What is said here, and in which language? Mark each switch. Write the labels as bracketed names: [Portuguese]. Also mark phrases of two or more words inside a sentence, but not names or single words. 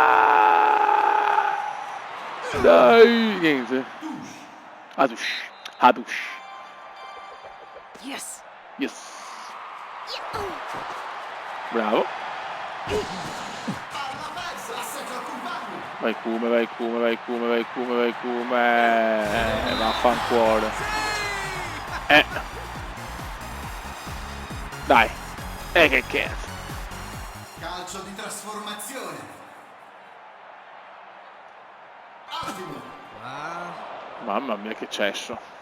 [Italian] Dai, niente. Adush, Adush. Yes. Yes. Bravo. Vai Kume, vai Kume, vai Kume, vai Kume, vai Kume. Vaffanculo. Dai. Che cazzo. Calcio di trasformazione. Ottimo. Mamma mia che cesso.